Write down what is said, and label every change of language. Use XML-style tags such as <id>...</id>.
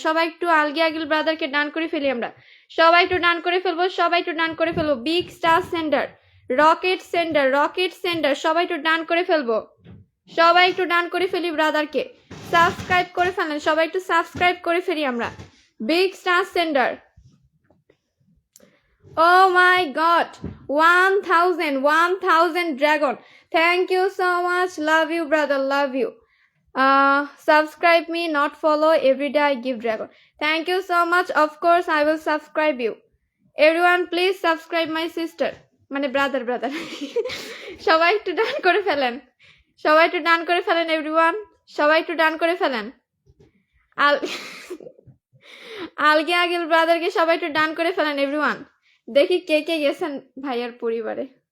<bn>সবাই একটু আলগি আগিল ব্রাদারকে ডান করে ফেলি আমরা, সবাই একটু ডান করে ফেলবো, সবাই একটু ডান করে ফেলবো।</bn> <en>big star sender, rocket sender,</en> <bn>rocket sender, সবাই একটু ডান করে ফেলবো, সবাই একটু ডান করে ফেলি ব্রাদারকে। সাবস্ক্রাইব করে ফেলেন, সবাই একটু সাবস্ক্রাইব করে ফেলি আমরা।</bn> <en>Big star sender, oh my god, 1000 dragon. Thank you so much, love you brother, love you. Subscribe me, not follow, every day I give dragon. Thank you so much, of course I will subscribe you. Everyone please subscribe my sister, মানে brother brother.</en> <bn>সবাই একটু ডান করে ফেলেন, সবাই একটু ডান করে ফেলেন everyone, সবাই একটু ডান করে ফেলেন। আলগে আগিল ব্রাদারকে সবাই একটু ডান করে ফেলেন এভরিওয়ান। দেখি কে কে গেছেন ভাইয়ার পরিবারে।</bn>